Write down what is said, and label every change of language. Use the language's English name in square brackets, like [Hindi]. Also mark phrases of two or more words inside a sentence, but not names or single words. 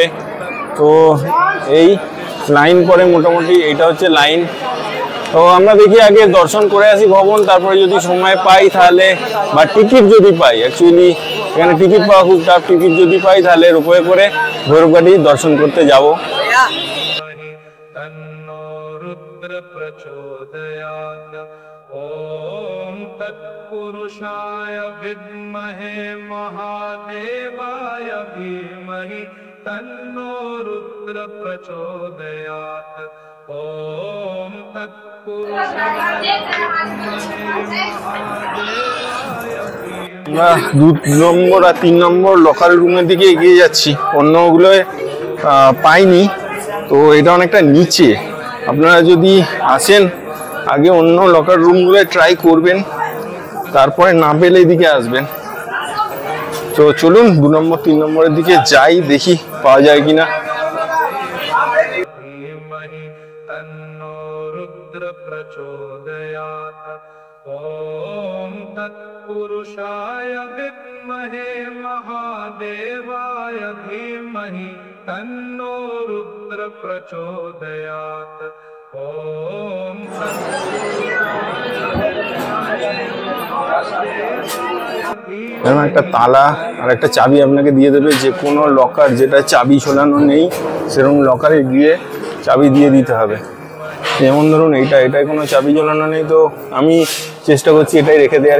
[Bangla] তো এই লাইন পরে মোটামুটি এটা হচ্ছে লাইন। তো আমরা দেখি আগে দর্শন করে আসি ভবন, তারপরে যদি সময় পাই তাহলে, বা টিকিট যদি পাই, অ্যাকচুয়ালি এখানে টিকিট পাওয়া খুব টাফ। টিকিট যদি পাই তাহলে রোপওয়ে করে ভৈরবঘাটি দর্শন করতে যাব। [Sanskrit] ओम तत्पुरुषाय विद्महे महादेवाय धीमहि तन्नो रुद्र प्रचोदयात्। ओम तत्पुरुषाय विद्महे महादेवाय [Bangla] আমরা 2 নম্বর আর 3 নম্বর লকার রুমের দিকে এগিয়ে যাচ্ছি। অন্যগুলো পাইনি, তো এটা অনেকটা নিচে। আপনারা যদি আসেন আগে অন্য লকার রুমগুলো ট্রাই করবেন, তারপরে না পেলে এদিকে আসবেন। তো চলুন 2 নম্বর 3 নম্বরের দিকে যাই, দেখি পাওয়া যায় কিনা। [Sanskrit] ओम तत्पुरुषाय विद्महे महादेवाय धीमहि तन्नो रुद्र प्रचोदयात्। ओम [Bangla] এরকম একটা তালা আর একটা চাবি আপনাকে দিয়ে দেবে। যে কোনো লকার যেটা চাবি ঝোলানো নেই সেরকম লকারে গিয়ে চাবি দিয়ে দিতে হবে। যেমন ধরুন এটাই কোনো চাবি ঝোলানো নেই, তো আমি চেষ্টা করছি এটাই রেখে দেওয়ার।